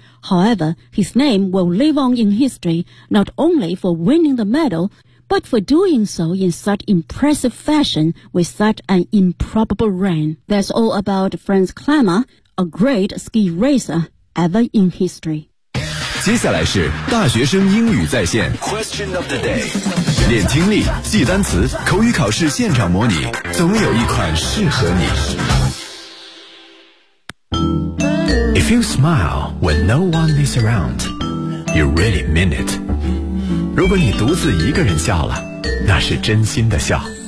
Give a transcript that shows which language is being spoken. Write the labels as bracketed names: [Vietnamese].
[English] However, his name will live on in history not only for winning the medal, but for doing so in such impressive fashion with such an improbable run. That's all about Franz Klamo, a great ski racer ever in history. [Chinese] 接下来是大学生英语在线 [English] Question of the day. [Chinese] 练听力，记单词，口语考试现场模拟，总有一款适合你。 [English] If you smile when no one is around, you really mean it. [Chinese] 如果你独自一个人笑了，那是真心的笑。